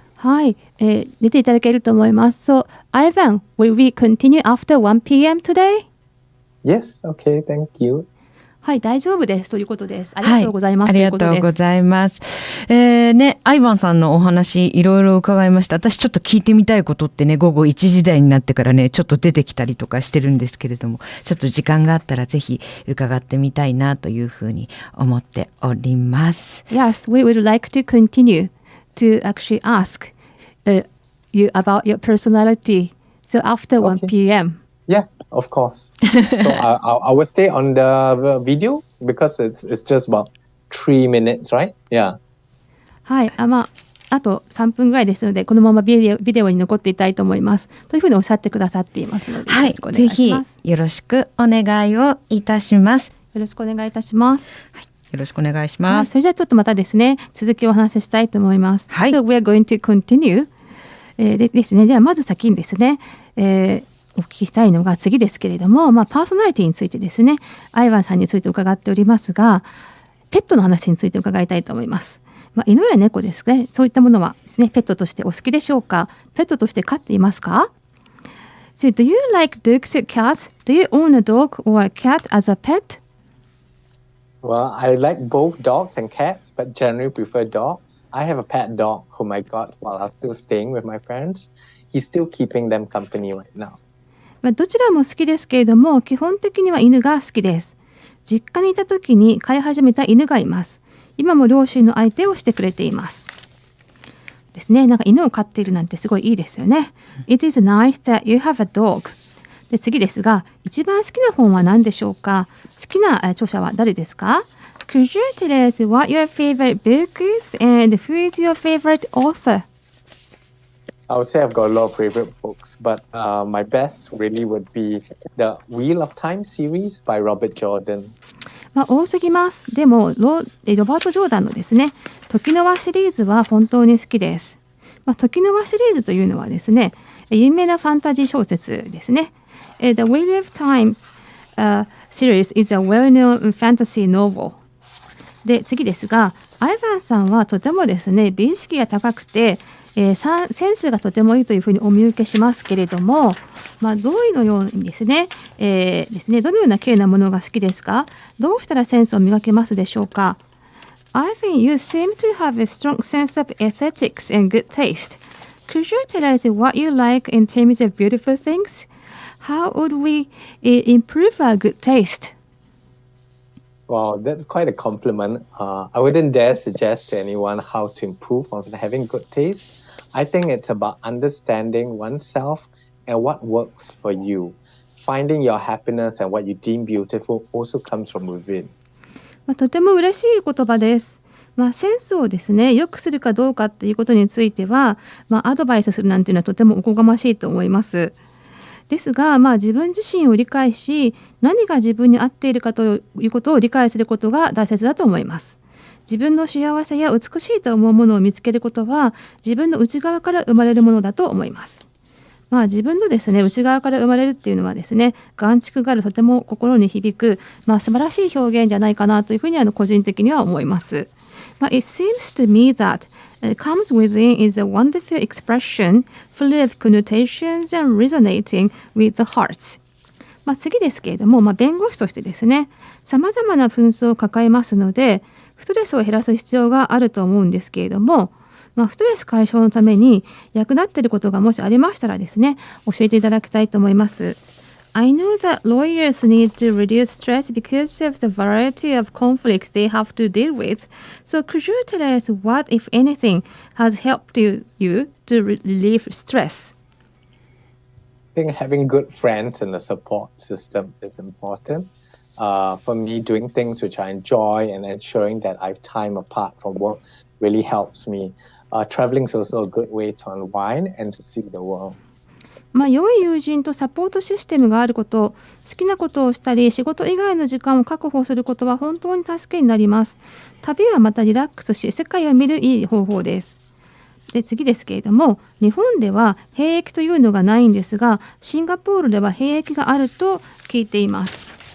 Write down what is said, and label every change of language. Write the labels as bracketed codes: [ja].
[ja] はい、出ていただけると思います。 [en] So, Ivan, will we continue after 1 p.m. today? Yes, okay, thank you. [ja] はい、大丈夫ですということです。ありがとうございます。ありがとうございます。アイヴァンさんのお話いろいろ伺いました。私ちょっと聞いてみたいことってね、午後1時台になってからね、ちょっと出てきたりとかしてるんですけれども、ちょっと時間があったらぜひ伺ってみたいなというふうに思っております。 [en] Yes, we would like to continue to actually ask you about your personality. So after 1 p.m. Yeah, of course. So I will stay on the video because it's just about 3 minutes, right? Yeah. [ja] はい、あと3分ぐらいですので、このままビデオに残っていたいと思います。というふうにおっしゃってくださっていますので、よろしくお願いします。ぜひよろしくお願いをいたします。よろしくお願いいたします。はい、よろしくお願いします。それじゃあちょっとまたですね、続きをお話ししたいと思います。はい。 [en] So we are going to continue. [ja] でですね、ではまず先にですね、お聞きしたいのが次ですけれども、パーソナリティについてですね、アイヴァンさんについて伺っておりますが、ペットの話について伺いたいと思います。犬や猫ですね、そういったものはですね、ペットとしてお好きでしょうか？ペットとして飼っていますか？ [en] So, do you like dogs or cats? Do you own a dog or a cat as a pet? Well, I like both dogs and cats, but generally prefer dogs. I have a pet dog whom I got while I was still staying with my parents. He's still keeping them company right now. [ja] どちらも好きですけれども、基本的には犬が好きです。実家にいた時に飼い始めた犬がいます。今も両親の相手をしてくれています。ですね、なんか犬を飼っているなんてすごいいいですよね。 [en] It is nice that you have a dog. [ja] で次ですが、一番好きな本は何でしょうか？好きな著者は誰ですか？ [en] Could you tell us what your favorite book is and who is your favorite author? I would say I've got a lot of favorite books, but my best really would be the Wheel of Time series by Robert Jordan. [ja] 多すぎます。でもロバート・ジョーダンのですね、時の輪シリーズは本当に好きです。時の輪シリーズというのはですね、有名なファンタジー小説ですね。 [en] The Wheel of Time、series is a well-known fantasy novel. [ja] で次ですが、アイヴァンさんはとてもですね、美意識が高くて、センスがとてもいいというふうにお見受けしますけれども、どういうのようにですね、どのような系なものが好きですか？どうしたらセンスを磨けますでしょうか？ [en] I think you seem to have a strong sense of ethics and good taste. Could you tell us what you like in terms of beautiful things? How would we improve our good taste? Wow, that's quite a compliment. I wouldn't dare suggest to anyone how to improve on having good taste. I think it's about understanding oneself and what works for you. Finding your happiness and what you deem beautiful also comes from within. [ja] とても嬉しい言葉です。センスをですね、良くするかどうかっていうことについては、アドバイスするなんていうのはとてもおこがましいと思います。ですが、自分自身を理解し、何が自分に合っているかということを理解することが大切だと思います。自分の幸せや美しいと思うものを見つけることは、自分の内側から生まれるものだと思います。自分のですね内側から生まれるっていうのはですね眼蓄があるとても心に響く、素晴らしい表現じゃないかなというふうに個人的には思います。 [en] It seems to me that comes within is a wonderful expression full of connotations and resonating with the hearts. [ja] 次ですけれども、弁護士としてですねさまざまな紛争を抱えますのでストレスを減らす必要があると思うんですけれども、ストレス解消のために役立っていることがもしありましたらですね教えていただきたいと思います。 [en] I know that lawyers need to reduce stress because of the variety of conflicts they have to deal with. So could you tell us what, if anything, has helped you to relieve stress? I think having good friends and a support system is important. For me, doing things which I enjoy and ensuring that I have time apart from work really helps me. Traveling is also a good way to unwind and to see the world. [ja] 良い友人とサポートシステムがあること、好きなことをしたり仕事以外の時間を確保することは本当に助けになります。旅はまたリラックスし世界を見るいい方法です。で次ですけれども、日本では兵役というのがないんですがシンガポールでは兵役があると聞いています。